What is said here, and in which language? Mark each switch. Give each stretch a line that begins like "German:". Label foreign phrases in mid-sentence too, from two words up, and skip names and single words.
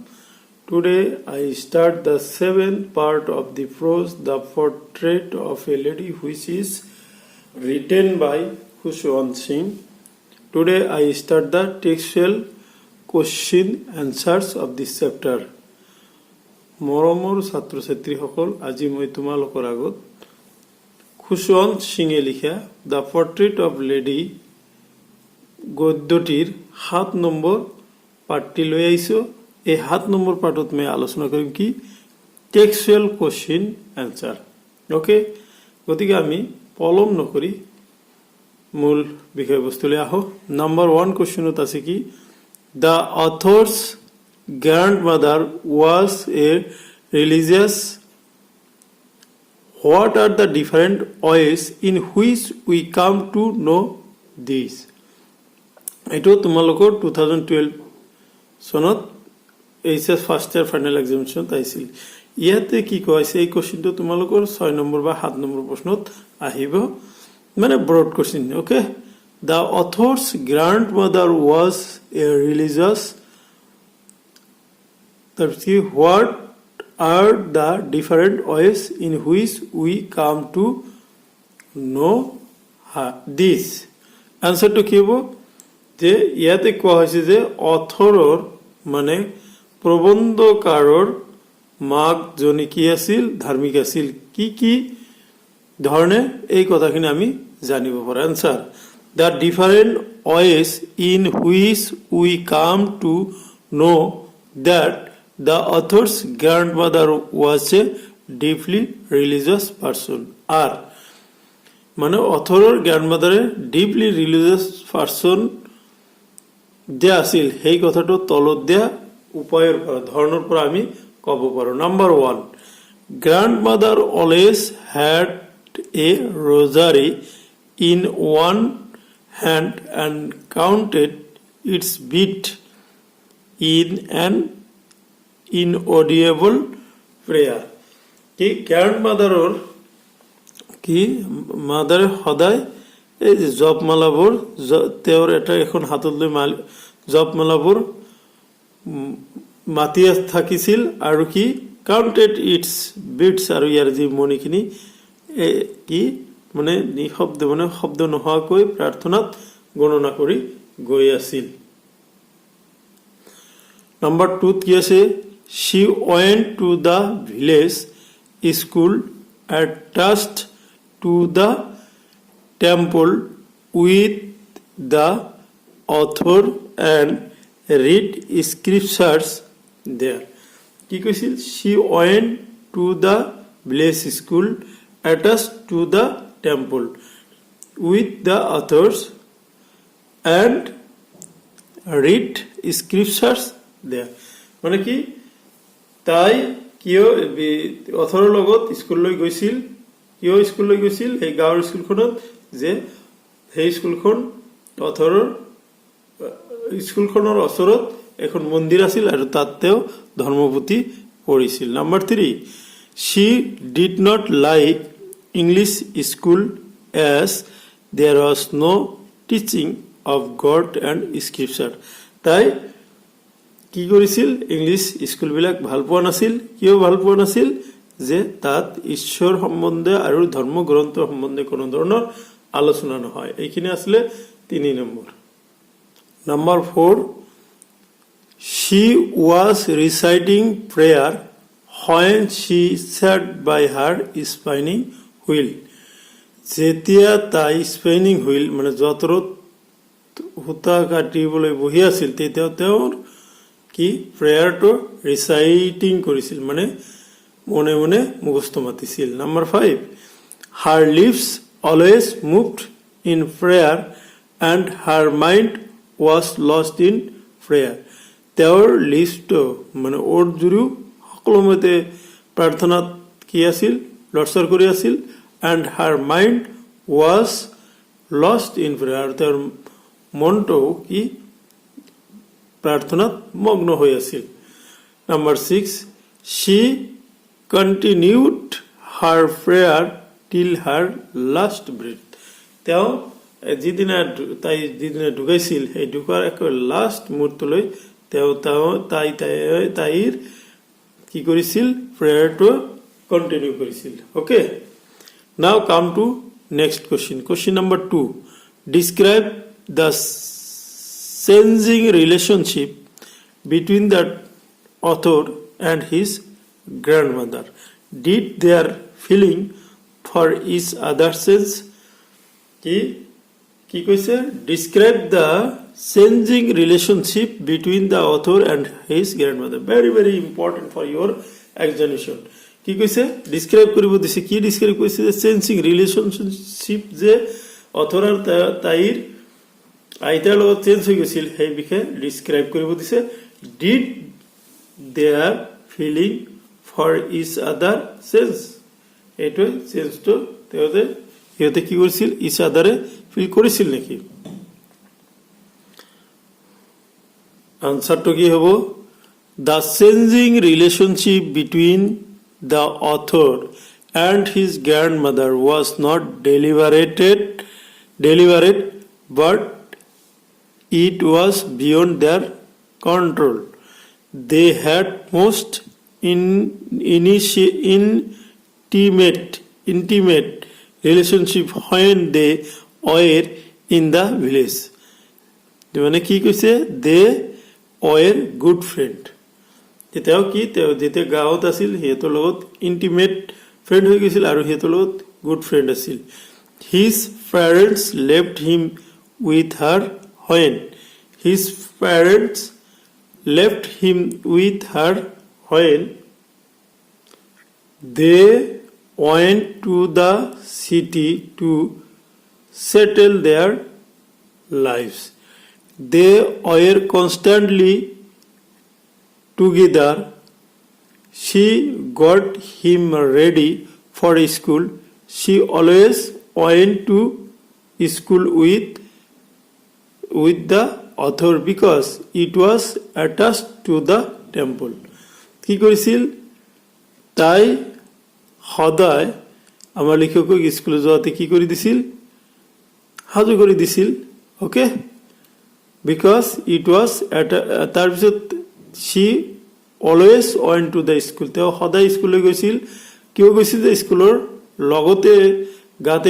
English: Today I start the seventh part of the prose, The Portrait of a Lady, which is written by Khushwant Singh. Today I start the textual question answers of this chapter.
Assamese: মৰমৰ ছাত্ৰ ছাত্ৰীসকল, আজি মই তোমালোকৰ আগত খুশৱন্ত সিঙে লিখা দ্য পৰ্ট্ৰেইট অফ লেডি গদ্যটিৰ ৭ নম্বৰ পাৰ্টটি লৈ আহিছোঁ। এই ৭ নম্বৰ পাৰ্টত মই আলোচনা কৰিম কি
English: textual question answer.
Assamese: ওকে, গতিকে আমি পলম নকৰি মূল বিষয়বস্তুলৈ আহোঁ। নম্বৰ 1 কোৱেশ্চনত আছে কি
English: the author's grandmother was a religious. What are the different ways in which we come to know this?
Assamese: এইটো তোমালোকৰ 2012 চনত
English: HS first year final examination
Assamese: আহিছিল। ইয়াতে কি কৈছে এই কোৱেশ্চনটো তোমালোকৰ 6 নম্বৰ বা 7 নম্বৰ প্ৰশ্নত আহিব, মানে
English: broad question. ওকে, the author's grandmother was a religious. What are the different ways in which we come to know this? Answer to
Assamese: কি হ'ব যে ইয়াতে কোৱা হৈছে যে অথৰৰ মানে প্ৰবন্ধকাৰৰ মাকজনী কি আছিল, ধাৰ্মিক আছিল। কি কি ধৰণে এই কথাখিনি আমি জানিব পাৰোঁ।
English: answer the different ways in which we come to know that the author's grandmother was a deeply religious person.
Assamese: আর মানে অথৰৰ গ্ৰাণ্ডমাদাৰে
English: deeply religious person
Assamese: যে আছিল সেই কথাটো তলত দিয়া উপায়ৰ পৰা ধৰণৰ পৰা আমি ক'ব পাৰোঁ।
English: number 1, grandmother always had a rosary in one hand and counted its beat in an inaudible prayer.
Assamese: কি গ্ৰাণ্ডমাদাৰৰ কি মাদাৰে সদায় এই জপমালাবোৰ তেওঁৰ এখন হাতত লৈ জপমালাবোৰ মাতি থাকিছিল আৰু কি
English: counted its beats,
Assamese: আৰু ইয়াৰ যি মণিখিনি কি মানে নিঃশব্দ মানে শব্দ নোহোৱাকৈ প্ৰাৰ্থনাত গণনা কৰি গৈ আছিল। নম্বৰ 2 কি আছে
English: she went to the village school attached to the temple with the author and read scriptures there.
Assamese: কি কৈছিল
English: she went to the village school attached to the temple with the authors and read scriptures there.
Assamese: মানে কি তাই কিয় অথৰৰ লগত স্কুললৈ গৈছিল, কিয় স্কুললৈ গৈছিল এই গাঁৱৰ স্কুলখনত, যে সেই স্কুলখন অথৰৰ স্কুলখনৰ ওচৰত এখন মন্দিৰ আছিল আৰু তাত তেওঁ ধৰ্মপুথি পঢ়িছিল। নম্বৰ 3,
English: she did not like English school as there was no teaching of God and scripture.
Assamese: তাই কি কৰিছিল ইংলিছ স্কুলবিলাক ভাল পোৱা নাছিল। কিয় ভাল পোৱা নাছিল যে তাত ঈশ্বৰ সম্বন্ধে আৰু ধৰ্মগ্ৰন্থ সম্বন্ধে কোনো ধৰণৰ আলোচনা নহয়। এইখিনি আছিলে 3 নম্বৰ। নম্বৰ 4,
English: she was reciting prayer when she sat by her spinning wheel.
Assamese: যেতিয়া তাই
English: spinning wheel
Assamese: মানে যঁতৰত সূতা কাটিবলৈ বহি আছিল তেতিয়া তেওঁৰ কি
English: prayer reciting
Assamese: কৰিছিল, মানে মনে মনে মুখস্থ মাতিছিল। নম্বৰ 5,
English: her lips always moved in prayer and her mind was lost in prayer.
Assamese: তেওঁৰ লিপছটো মানে ওঠ জুৰিও সকলোমতে প্ৰাৰ্থনাত কি আছিল, লৰচৰ কৰি আছিল।
English: and her mind was lost in prayer,
Assamese: তেওঁৰ মনটো কি প্ৰাৰ্থনাত মগ্ন হৈ আছিল। নম্বৰ 6,
English: she continued her prayer till her last breath.
Assamese: তেওঁ যিদিনা তাই যিদিনা ঢুকাইছিল সেই ঢুকাৰ একেবাৰে লাষ্ট মুহূৰ্তলৈ তাইৰ কি কৰিছিল প্ৰেয়াৰটো কন্টিনিউ কৰিছিল
English: OK now come to next question number 2 describe the changing relationship between the author and his grandmother. Did their feeling for each other change?
Assamese: কি কৈছে
English: describe the changing relationship between the author and his grandmother. Very important for your examination.
Assamese: কি কৈছে describe কৰিব দিছে কি describe কৰিছে যে
English: changing relationship
Assamese: যে author আৰু তাইৰ আইতাৰ লগত চেঞ্জ হৈ গৈছিল সেই বিষয়ে describe কৰিব দিছে
English: did their feeling for each other change
Assamese: এইটো চেঞ্জ তো সিহঁতে কি কৰিছিল
English: each other
Assamese: ফিল কৰিছিল নেকি আনসারটো কি হ'ব
English: the changing relationship between the author and his grandmother was not deliberate but it was beyond their control. They had most intimate relationship when they were in the village.
Assamese: মানে কি কৈছে
English: they were good friend.
Assamese: তেতিয়াও কি যেতিয়া গাঁৱত আছিল সিহঁতৰ লগত
English: intimate friend
Assamese: হৈ গৈছিল আৰু সিহঁতৰ লগত
English: good friend আছিল his parents left him with her when his parents left him with her when they went to the city to settle their lives. They were constantly together. She got him ready for school. She always went to school with the author because it was attached to the temple.
Assamese: কি কৰিছিল তাই সদায় আমাৰ লিখকক স্কুলে যোৱাতে কি কৰি দিছিল হাজু কৰি দিছিল ওকে
English: because it was
Assamese: তাৰপিছত she
English: always went to the school
Assamese: তেওঁ সদায় স্কুললৈ গৈছিল কিয় গৈছিল যে স্কুলৰ লগতে গাতে